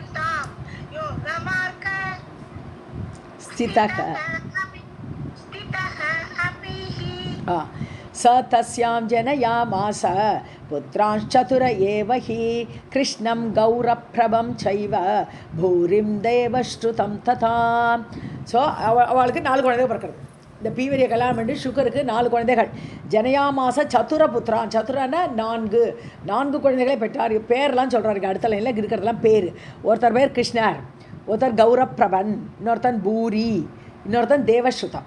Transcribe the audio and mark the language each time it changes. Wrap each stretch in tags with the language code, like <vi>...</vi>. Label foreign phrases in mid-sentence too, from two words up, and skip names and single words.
<sa>स्थितः स तस्यां जनयामास पुत्रांश्चतुर एव हि कृष्णं गौरप्रभं चैव भूरिं देवश्रुतं तथा.</sa> <ta>ஸோ அவளுக்கு 4 குழந்தைகள் பிறக்கிறது. இந்த பீவரியை கல்யாணம் பண்ணி சுகருக்கு 4 குழந்தைகள்.</ta> <sa>जनयामास चतुर पुत्रान्,</sa> <ta>சதுரன்னா 4 குழந்தைகளை பெற்றார். பேர்லாம் சொல்கிறாரு அடுத்த லைனில் இருக்கிறதெல்லாம் பேர். ஒருத்தர் பேர் கிருஷ்ணர், ஒருத்தர் கௌரப்பிரபன், இன்னொருத்தன் பூரி, இன்னொருத்தன் தேவஸ்ருதம்.</ta>